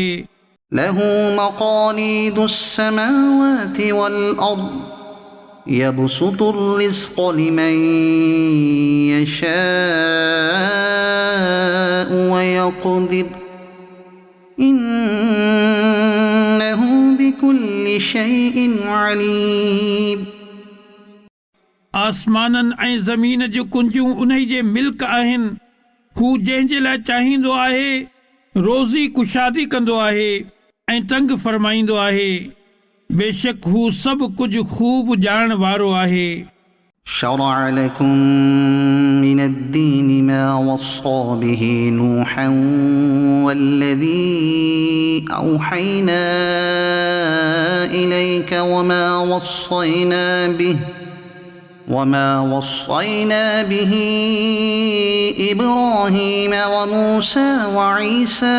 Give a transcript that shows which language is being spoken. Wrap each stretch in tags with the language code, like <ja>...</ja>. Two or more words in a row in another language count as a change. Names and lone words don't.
<ar>له مقاليد السماوات والأرض يبسط الرزق لمن يشاء ويقدر إنه بكل شيء عليم</ar> <sd>आसमाननि ऐं ज़मीन जूं कुंजियूं उन जे मिल्क आहिनि। हू जंहिं जे लाइ चाहींदो आहे रोज़ी कुशादी कंदो आहे ऐं तंग फरमाईंदो आहे। बेशक हू सभु कुझु खूब ॼाणण वारो आहे।</sd> <ar>شرع لكم من الدين ما وصى به نوحا والذي أوحينا إليك وما وصينا به إبراهيم وموسى وعيسى</ar>